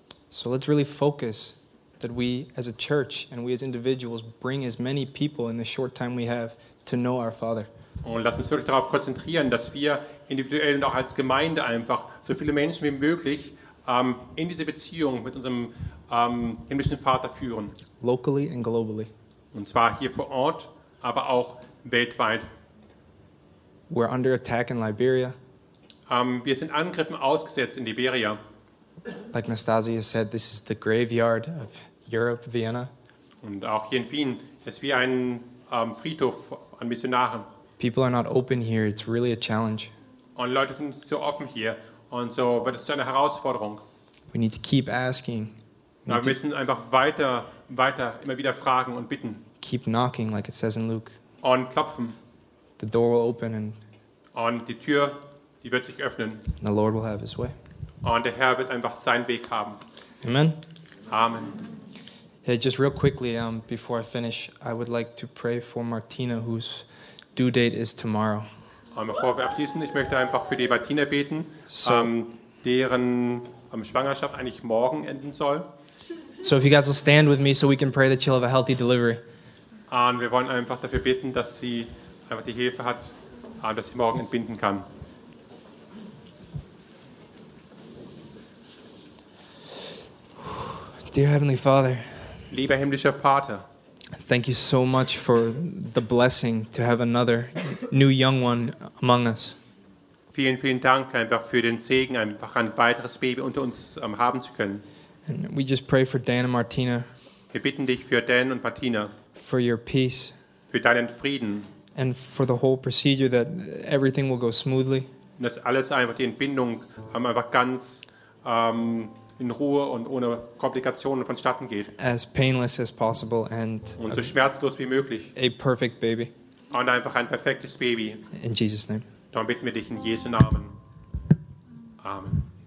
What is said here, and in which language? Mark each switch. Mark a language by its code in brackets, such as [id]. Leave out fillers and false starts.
[en] So let's really focus that we as a church and we as individuals bring as many people in the short time we have to know our Father. [de] Und lass uns wirklich darauf konzentrieren, dass wir individuell und auch als Gemeinde einfach so viele Menschen wie möglich in diese Beziehung mit unserem himmlischen Vater führen. [en] Locally and globally. [de] Und zwar hier vor Ort, aber auch weltweit. [en] We're under attack in Liberia. [de] Wir sind Angriffen ausgesetzt in Liberia. [en] Like Nastasia said, this is the graveyard of Europe, Vienna. [de] Und auch hier in Wien ist wie ein Friedhof an Missionaren. [en] People are not open here. It's really a challenge. [de] Und Leute sind nicht so offen hier. Und so wird es zu einer Herausforderung. [en] We need to keep asking. [de] Wir müssen einfach weiter, immer wieder fragen und bitten. [en] Keep knocking, like it says in Luke. [de] Und klopfen. [en] The door will open and [de] und die Tür, die wird sich öffnen. [en] The Lord will have his way. [de] Und der Herr wird einfach seinen Weg haben. [en] Amen. [de] Amen. [en] Hey, just real quickly, before I finish, I would like to pray for Martina, whose due date is tomorrow. [de] Und bevor wir abschließen, ich möchte einfach für die Martina beten, deren Schwangerschaft eigentlich morgen enden soll. [en] So if you guys will stand with me, so we can pray that she'll have a healthy delivery. [de] Und wir wollen einfach dafür beten, dass sie einfach die Hilfe hat, dass sie morgen entbinden kann. [en] Dear Heavenly Father, [de] lieber himmlischer Vater, [en] thank you so much for the blessing to have another new young one among us. [de] Vielen, vielen Dank einfach für den Segen, einfach ein weiteres Baby unter uns haben zu können. [en] And we just pray for Dan and Martina. [de] Wir bitten dich für Dan und Martina. [en] For your peace. [de] Für deinen Frieden. [en] And for the whole procedure, that everything will go smoothly. [de] Und dass alles einfach die Entbindung einfach ganz in Ruhe und ohne Komplikationen vonstatten geht. [en] As painless as possible and [de] und so schmerzlos wie möglich. [en] A perfect baby. [de] Und einfach ein perfektes Baby. [en] In Jesus' name. [de] Darum bitten wir dich in Jesu Namen. Amen.